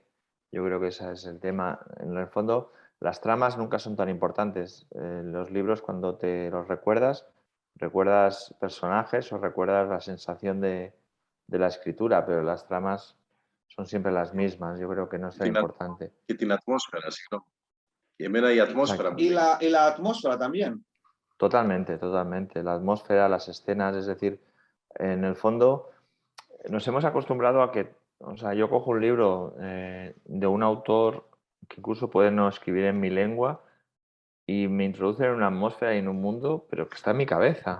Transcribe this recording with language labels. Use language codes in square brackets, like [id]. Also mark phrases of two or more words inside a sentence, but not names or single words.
[es] Yo creo que ese es el tema. En el fondo, las tramas nunca son tan importantes. Los libros, cuando te los recuerdas personajes o recuerdas la sensación de la escritura, pero las tramas son siempre las mismas. Yo creo que no es tan importante. [el] Και την ατμόσφαιρα, συγγνώμη. Y εμένα η ατμόσφαιρα μου. [es] Y la atmósfera también. Totalmente, totalmente. La atmósfera, las escenas, es decir, en el fondo nos hemos acostumbrado a que, o sea, yo cojo un libro de un autor que incluso puede no escribir en mi lengua y me introduce en una atmósfera y en un mundo, pero que está en mi cabeza.